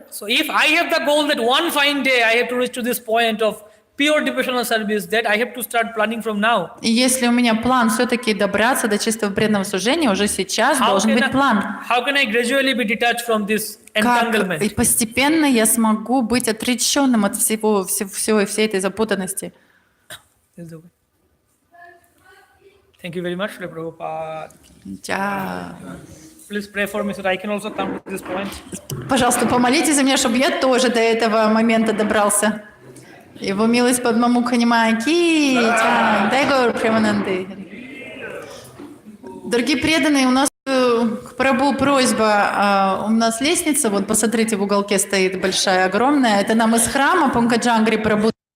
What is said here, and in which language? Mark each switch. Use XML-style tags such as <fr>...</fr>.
<en>So if I have the goal that one fine day I have to reach to this point of pure devotional service, that I have to start planning from now.</en> <ru>И если у меня план все-таки добраться до чистого преданного служения, уже сейчас должен быть план.</ru> <en>How can I gradually be detached from this</en> <ru>Как</ru> <en>entanglement?</en> <ru>и постепенно я смогу быть отреченным от всей этой запутанности.</ru> <en>Thank you very much, Shri Prabhupada.</en> <ru>Да.</ru> <en>Please pray for me so that I can also come to this point.</en> <ru>Пожалуйста, помолитесь за меня, чтобы я тоже до этого момента добрался. Его милость Падмамукха Нимай ки, дай гор Премананды. Дорогие преданные, у нас к прабху просьба. У нас лестница, вот посмотрите, в уголке стоит большая, огромная. Это нам из храма Панкаджангри прабху</ru>